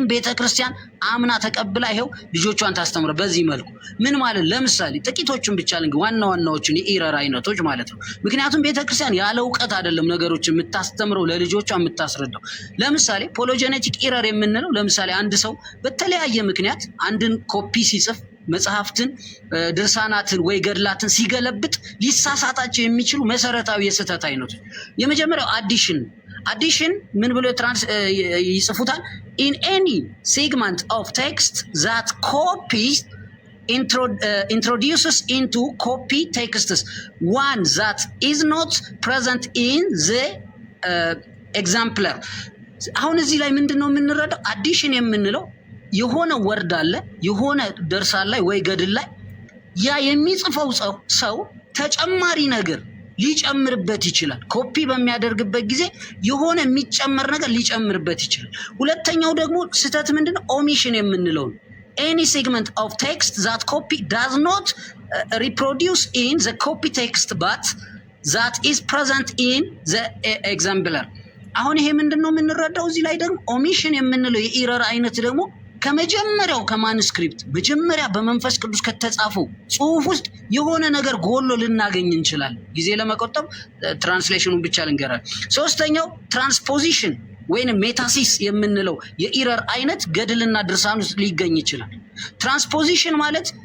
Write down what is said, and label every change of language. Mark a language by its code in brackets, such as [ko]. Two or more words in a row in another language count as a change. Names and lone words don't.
[am] ቤተክርስቲያን አምና ተቀብላ ይሄው ልጆቿን ታስተምረ በዚህ መልኩ ምን ማለት ለምሳሌ ጥቂቶቹን ብቻ ዋናዎቹን የኢረር አይነቶች ማለት ነው። ምክንያቱም ቤተክርስቲያን ያለ እውቀት አይደለም ነገሮችን የምታስተምረው ለልጆቿ የምታስረዳው። ለምሳሌ [en] phylogenetic error [am] የምንለው ለምሳሌ አንድ ሰው በተለያየ ምክንያት አንድን ኮፒ ሲጽፍ መጽሐፍትን፣ ድርሳናትን ወይ ገድላትን ሲገለብጥ ሊሳሳታቸው የሚችሉ መሰረታዊ የስህተት አይነቶች የመጀመሪያው አዲሽን ምን ብሎ ይጽፉታል? [en] in any segment of text that copies introduces into copy texts one that is not present in the exemplar። [am] አሁን እዚህ ላይ ምንድነው የምንረዳው? አዲሽን የምንለው የሆነ ወርድ አለ የሆነ ድርሳን ላይ ወይ ገድል ላይ ያ የሚጽፈው ሰው ተጨማሪ ነገር ሊጨምርበት ይችላል። ኮፒ በሚያደርግበት ጊዜ የሆነ የሚጨመር ነገር ሊጨምርበት ይችላል። ሁለተኛው ደግሞ ስህተት ምንድነው? ኦሚሽን የምንለው [en] any segment of text that copy does not reproduce in the copy text but that is present in the exemplar። [am] አሁን ይሄ ምንድነው የምንረዳው? እዚህ ላይ ደግሞ ኦሚሽን የምንለው የኢረር አይነት ደግሞ ከመጀመሪያው ከማኑስክሪፕት መጀመሪያ በመንፈስ ቅዱስ ከተጻፈው ጽሑፍ ውስጥ የሆነ ነገር ጎሎ ልናገኝ እንችላለን። ጊዜ ለመቆጠብ ትራንስሌሽኑን ብቻ ልንገራል። ሶስተኛው ትራንስፖዚሽን ወይንም ሜታሲስ የምንለው የኢረር አይነት ገድልና ድርሳን ውስጥ ሊገኝ ይችላል። ትራንስፖዚሽን ማለት